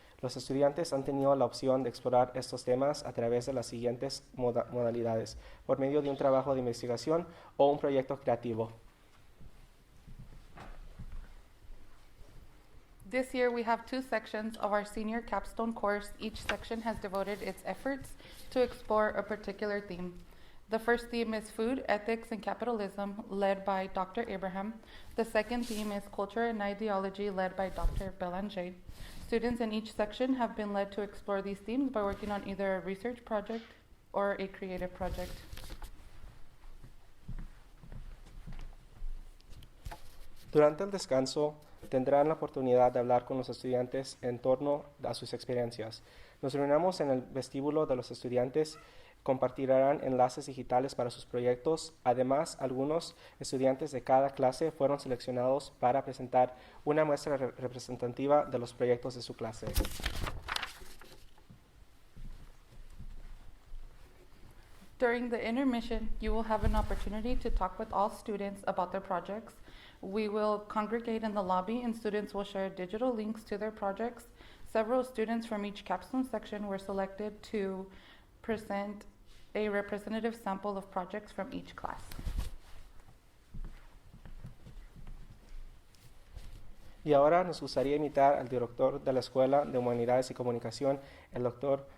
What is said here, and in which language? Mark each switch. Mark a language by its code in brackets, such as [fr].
[es] Los estudiantes han tenido la opción de explorar estos temas a través de las siguientes modalidades, por medio de un trabajo de investigación o un proyecto creativo. [en] This year we have 2 sections of our senior capstone course. Each section has devoted its efforts to explore a particular theme. The first theme is Food, Ethics, and Capitalism, led by Dr. Abraham. The second theme is Culture and Ideology, led by Dr. Belanger. Students in each section have been led to explore these themes by working on either a research project or a creative project. [es] Durante el descanso, tendrán la oportunidad de hablar con los estudiantes en torno a sus experiencias. Nos reunimos en el vestíbulo de los estudiantes, compartirán enlaces digitales para sus proyectos. Además, algunos estudiantes de cada clase fueron seleccionados para presentar una muestra representativa de los proyectos de su clase. [en] During the intermission, you will have an opportunity to talk with all students about their projects. We will congregate in the lobby and students will share digital links to their projects. Several students from each capstone section were selected to present a representative sample of projects from each class. [es] Y ahora nos gustaría invitar al director de la Escuela de Humanidades y Comunicación, el Dr.